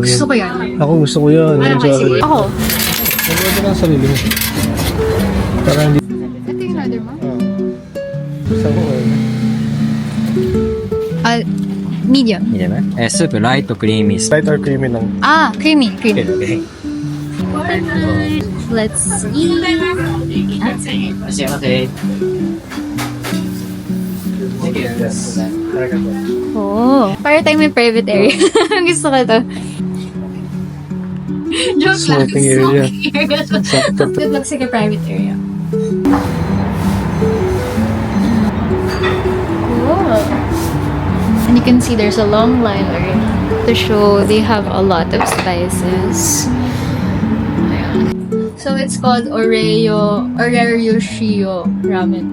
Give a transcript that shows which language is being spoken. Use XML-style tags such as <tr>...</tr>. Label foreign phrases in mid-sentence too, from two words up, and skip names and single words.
<tl>Gusto ko yan. Ako gusto ko yan. Ano kasi? Ako. Ano ba lang sarili mo? Para hindi... Ito yung order mo? Saan ko order? Medium.</tl> <ja>いいね。スープライトクリーミースー</ja> <en>Light or creamy lang? Creamy.</en> <ja>プ。</ja> <en>Let's eat.</en> <ja>召し上がって。</ja> <tl>Oh, para tayo may</tl> <en>private area.</en> <tl>Gusto ko to. Joke lang.</tl> <en>Smoking area. Good luck sa private area. Oh. And you can see there's a long line already. to show they have a lot of spices. So it's called Oreryu Shio Ramen.</en>